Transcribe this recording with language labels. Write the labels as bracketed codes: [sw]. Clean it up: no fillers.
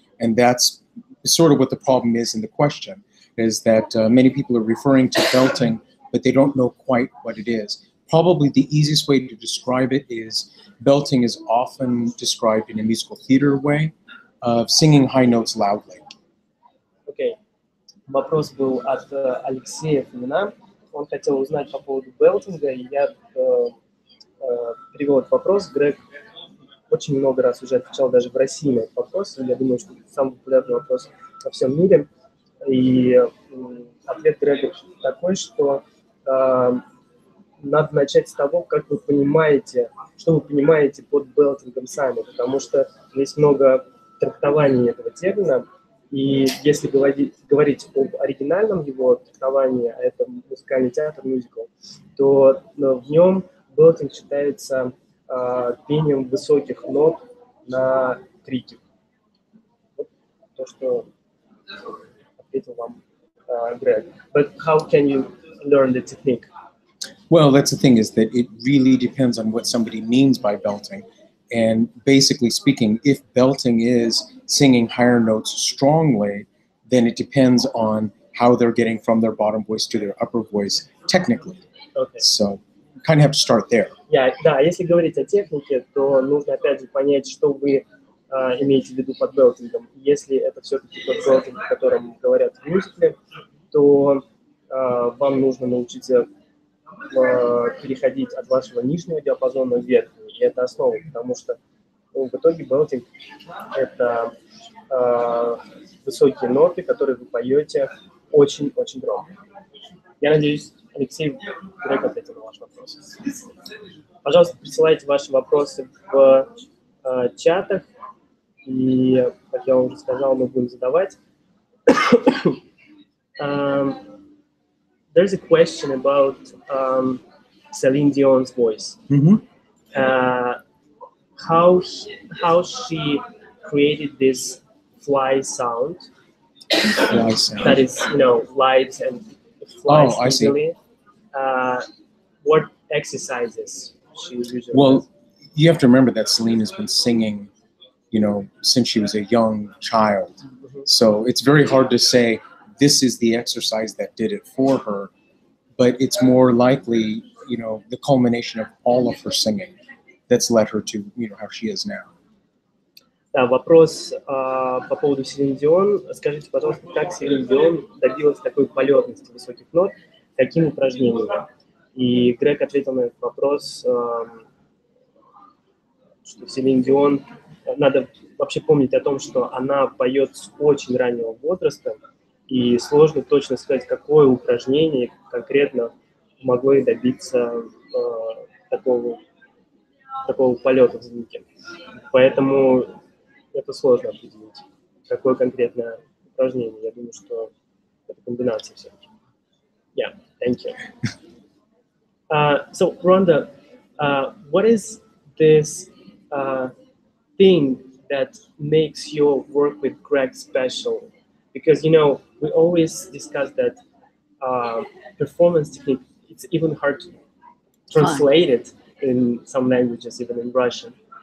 [en] And that's sort of what the problem is in the question, is that many people are referring to belting, but they don't know quite what it is. Probably the easiest way to describe it is belting is often described in a musical theater way of singing high notes loudly. Okay. [ru] Вопрос был от Алексея Фомина. Он хотел узнать по поводу белтинга, и я перевел этот вопрос. Грег очень много раз уже отвечал даже в России на этот вопрос. Я думаю, что это самый популярный вопрос во всем мире. И ответ Грега такой, что надо начать с того, как вы понимаете, что вы понимаете под белтингом сами, потому что есть много трактований этого термина, и если говорить об оригинальном его трактовании, а это музыкальный театр, мюзикл, то в нем белтинг считается пением высоких нот на крики. Вот то, что ответил вам Greg. [en] But how can you learn the technique? Well, that's the thing, is that it really depends on what somebody means by belting. And basically speaking, if belting is singing higher notes strongly, then it depends on how they're getting from their bottom voice to their upper voice technically. Okay. So you kind of have to start there. [ru] Да, если говорить о технике, то нужно опять же понять, что вы имеете в виду под белтингом. Если это все-таки тот белтинг, о котором говорят в мюзикле, то вам нужно научиться переходить от вашего нижнего диапазона в верхний. И это основа, потому что в итоге белтинг – это высокие ноты, которые вы поете очень-очень громко. Я надеюсь, Алексей, Грег ответил на ваш вопрос. Пожалуйста, присылайте ваши вопросы в чатах, и, как я уже сказал, мы будем задавать. [en] There's a question about Celine Dion's voice. Mm-hmm. How she created this fly sound. Fly sound. That is, you know, light and it flies easily. What exercises she usually does? You have to remember that Celine has been singing, you know, since she was a young child. Mm-hmm. So it's very hard to say this is the exercise that did it for her, but it's more likely, you know, the culmination of all of her singing that's led her to, you know, how she is now. [ru] Да, вопрос по поводу Селин Дион. Скажите, пожалуйста, как Селин Дион добилась такой полетности высоких нот, какими упражнениями? И Грег ответил на этот вопрос, что Селин Дион, надо вообще помнить о том, что она поет с очень раннего возраста, и сложно точно сказать, какое упражнение конкретно могло ей добиться такого полета в звуке. Поэтому это сложно определить, какое конкретное упражнение. Я думаю, что это комбинация все-таки. [en] Yeah, thank you. So, Rhonda, what is this thing that makes your work with Greg special? Because, you know, we always discuss that performance technique, it's even hard to translate it in some languages, even in Russian.